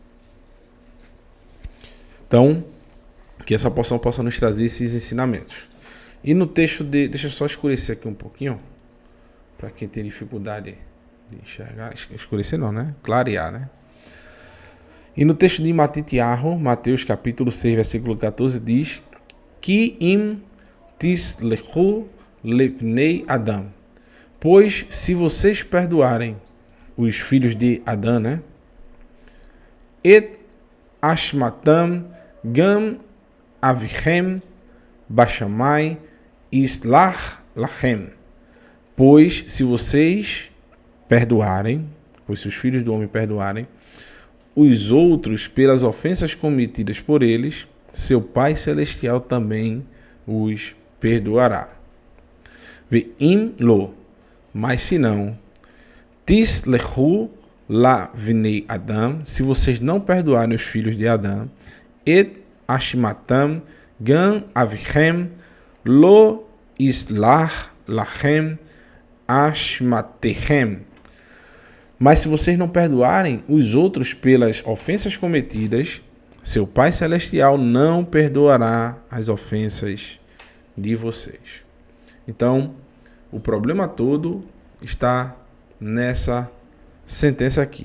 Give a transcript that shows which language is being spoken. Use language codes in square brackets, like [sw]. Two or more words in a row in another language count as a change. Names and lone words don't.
[pt] Então, que essa porção possa nos trazer esses ensinamentos. E no texto deixa eu só escurecer aqui um pouquinho, para quem tem dificuldade de enxergar, escurecer não, né? Clarear, né? E no texto de Matitiahu, Mateus capítulo 6, versículo 14, diz: [he] כי אם תסלחו לבני אדם. [pt] Pois se vocês perdoarem os filhos de Adão, né? [he] את אשמתם גם אביכם בשמים יסלח לכם. [pt] Pois se vocês perdoarem, pois se os filhos do homem perdoarem os outros pelas ofensas cometidas por eles, seu Pai Celestial também os perdoará. [he] ואם לא, [pt] mas se não, [he] תסלחו לבני אדם, [pt] se vocês não perdoarem os filhos de Adão, [he] את אשמתם גם אביכם לא יסלח לכם אשמתיכם. [pt] Mas se vocês não perdoarem os outros pelas ofensas cometidas, seu Pai Celestial não perdoará as ofensas de vocês. Então, o problema todo está nessa sentença aqui.